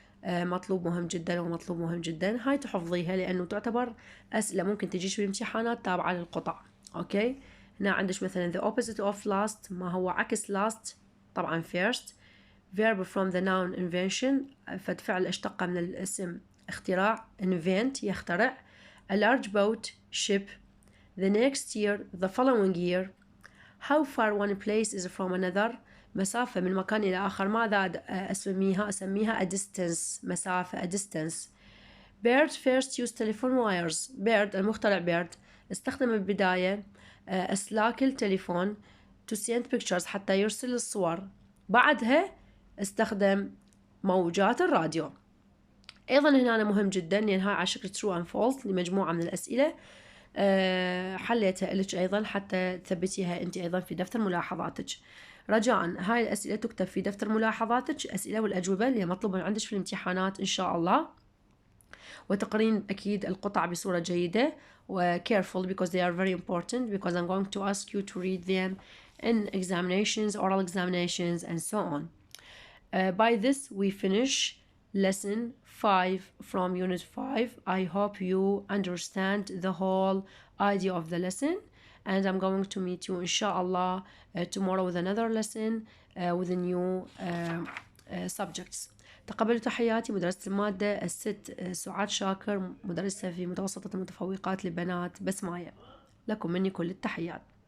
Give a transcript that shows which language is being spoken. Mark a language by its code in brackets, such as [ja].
[ar] مطلوب مهم جدا ومطلوب مهم جدا. هاي تحفظيها لأنه تعتبر أسئلة ممكن تجيش بالامتحانات تابعة للقطع. هنا عندك مثلا [en] the opposite of last [ar] ما هو عكس last طبعا first. [en] verb from the noun invention [ar] فعل اشتق من الاسم اختراع invent يخترع. [en] a large boat ship the next year the following year. how far one place is from another [ar] مسافة من مكان إلى آخر ماذا أسميها [en] a distance مسافة a distance. Bird first used telephone wires. [ar] Bird المخترع بيرد استخدم بالبداية أسلاك التليفون [en] to send pictures [ar] حتى يرسل الصور. بعدها استخدم موجات الراديو. أيضا هنا مهم جدا لأن هاي على شكل true and false لمجموعة من الأسئلة حليتها لك أيضا حتى تثبتيها أنت أيضا في دفتر ملاحظاتك. رجاء هاي الأسئلة تكتب في دفتر ملاحظاتك أسئلة والأجوبة اللي مطلوبة عندك في الامتحانات إن شاء الله. وتقرين أكيد القطع بصورة جيدة و [en] careful because they are very important because I'm going to ask you to read them in examinations, oral examinations and so on. By this we finish lesson 5 from unit 5. I hope you understand the whole idea of the lesson and I'm going to meet you inshallah tomorrow with another lesson with a new subjects. [ar] تقبلوا تحياتي مدرسة المادة الست سعاد شاكر مدرسة في متوسطة المتفوقات لبنات بسماية. لكم مني كل التحيات.